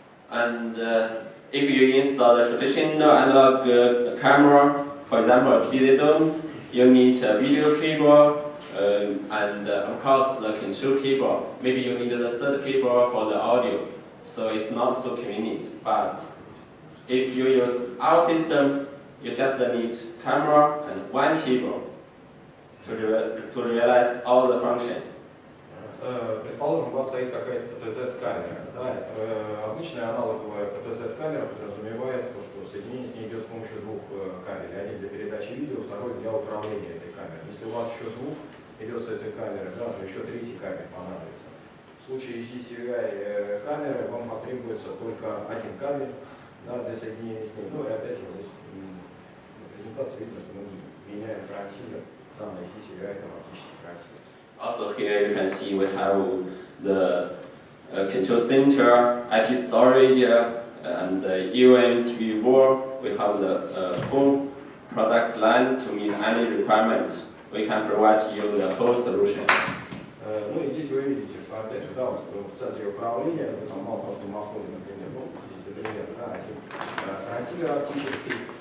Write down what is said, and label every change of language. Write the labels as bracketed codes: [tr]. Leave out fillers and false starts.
[en] And if you install the traditional analog camera, for example, a PD dome, you need a video cable and of course the control cable. Maybe you need the third cable for the audio, so it's not so convenient. But if you use our system, you just need camera and one cable to realize all the functions. [ru] предположим, у вас стоит какая-то ПТЗ-камера. Да, это обычная аналоговая ПТЗ-камера подразумевает то, что соединение с ней идет с помощью двух кабелей. Один для передачи видео, второй для управления этой камерой. Если у вас еще звук идет с этой камеры, да, то еще третий кабель понадобится. В случае HD-CVI камеры вам потребуется только один кабель, да, для соединения с ней. Ну и опять же, здесь на презентации видно, что мы меняем трансивер. Там на HD-CVI там оптический трансивер. [en] Also here you can see we have the control center, IP storage, and even TV wall. We have the full product line to meet any requirements. We can provide you the whole solution. [ru] Ну и здесь вы видите, что опять же, да, вот в центре управления, в этом малом дымоходе, например, ну, здесь, например, да, один трансивер оптический.